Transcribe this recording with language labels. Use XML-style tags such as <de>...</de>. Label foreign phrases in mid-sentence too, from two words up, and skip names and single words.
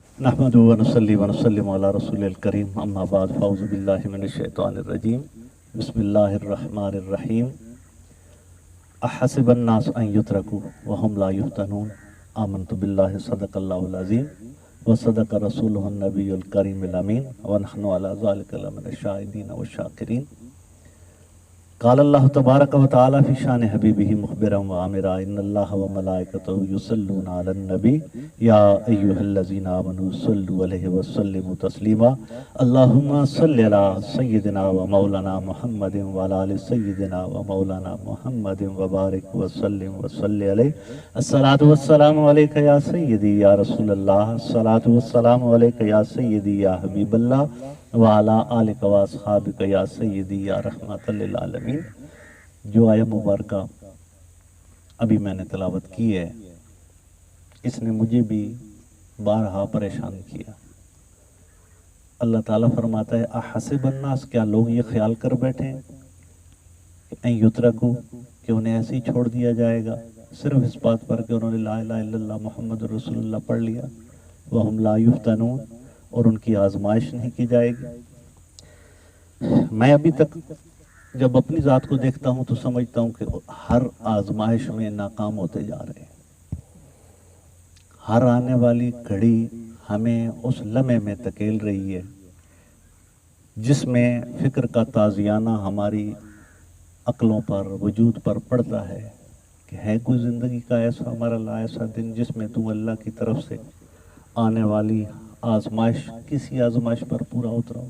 <ar>نحمد ونصلي ونسلم على رسوله الكريم أما بعد فأعوذ بالله من الشيطان الرجيم بسم الله الرحمن الرحيم أحسب الناس أن يتركوا وهم لا يفتنون آمنت بالله صدق الله العظيم وصدق رسوله النبي الكريم الأمين ونحن على ذلك لمن الشاهدين والشاكرين. قال الله تبارك وتعالى في شأن حبيبه مخبرا وآمرا إن الله وملائكته يصلون على النبي يا أيها الذين آمنوا صلوا عليه وسلموا تسليما اللهم صل على سيدنا ومولانا محمد وعلى آل سيدنا ومولانا محمد وبارك وسلم وصل عليه. الصلاة والسلام عليك يا سيدي يا رسول الله، الصلاة والسلام عليك يا سيدي يا حبيب الله وعلى آلك وأصحابك يا سيدي يا رحمة للعالمين.</ar> <hi>जो आया मुबारका अभी मैंने तिलावत की है, इसने मुझे भी बारहा परेशान किया। अल्लाह ताला फरमाता है</hi> <ar>أحسب الناس,</ar> <hi>क्या लोग ये ख्याल कर बैठे कि</hi> <ar>أن يتركوا,</ar> <hi>कि उन्हें ऐसे ही छोड़ दिया जाएगा सिर्फ इस बात पर कि उन्होंने</hi> <ar>لا إله إلا الله محمد رسول الله</ar> <hi>पढ़ लिया।</hi> <ar>وهم لا يفتنون,</ar> <hi>और उनकी आजमाइश नहीं की जाएगी। मैं अभी तक जब अपनी ज़ात को देखता हूं तो समझता हूं कि हर आजमाइश में नाकाम होते जा रहे हैं। हर आने वाली घड़ी हमें उस लम्हे में धकेल रही है जिसमें फिक्र का ताज़ियाना हमारी अक्लों पर, वजूद पर पड़ता है कि है कोई ज़िंदगी का ऐसा हमारा ला ऐसा दिन जिसमें तू अल्लाह की तरफ से आने वाली आजमाइश, किसी आजमाइश पर पूरा उतराओ।</hi>